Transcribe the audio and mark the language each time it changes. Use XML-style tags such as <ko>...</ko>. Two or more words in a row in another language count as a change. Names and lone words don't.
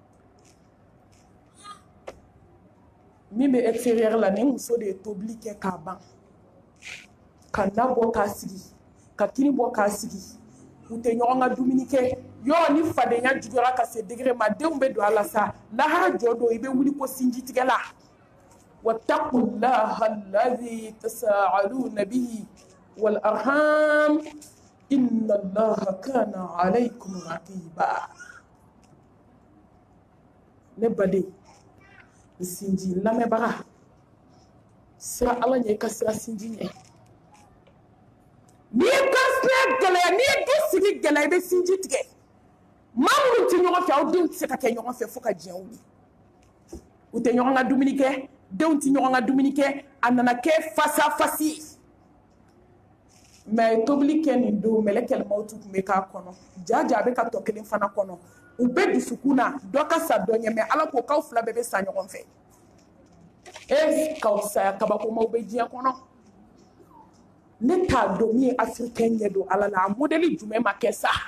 <bm>min bɛ extérieur la ni muso de ye tobili kɛ k'a ban ka na bɔ k'a sigi ka kini bɔ k'a sigi u tɛ ɲɔgɔn ka dumuni kɛ yɔrɔ ni fadenya juguyara ka se degré ma denw bɛ don a la sa lahara jɔ don i bɛ wuli ko sinji tigɛ la</bm> <ar>واتقوا الله الذي تساءلون به والأرحام إن الله كان عليكم رقيبا.</ar> <bm>Ne baden sinji lamɛnbaga sira ala ɲɛ i ka sira sinji ɲɛ n'i ye kansinaya gɛlɛya n'i ye du sigi gɛlɛya i bɛ sinji tigɛ maa minnu tɛ ɲɔgɔn fɛ aw denw tɛ se ka kɛ ɲɔgɔn fɛ fo ka diɲɛ wuli u tɛ ɲɔgɔn ka dumuni kɛ denw tɛ ɲɔgɔn ka dumuni kɛ a nana kɛ fasafasi ye mɛ a ye tobili kɛ nin don mɛlɛkɛl mawutu tun bɛ k'a kɔnɔ jaja a bɛ ka tɔ kelen fana kɔnɔ u bɛ dusukun na dɔ ka sa dɔ ɲɛ mɛ ala ko k'aw fila bɛɛ bɛ sa ɲɔgɔn fɛ k'aw saya kabakomaw bɛ diɲɛ kɔnɔ ne t'a dɔn min ye afirikɛn ɲɛ don ala la a modèle jumɛn ma kɛ sa</bm>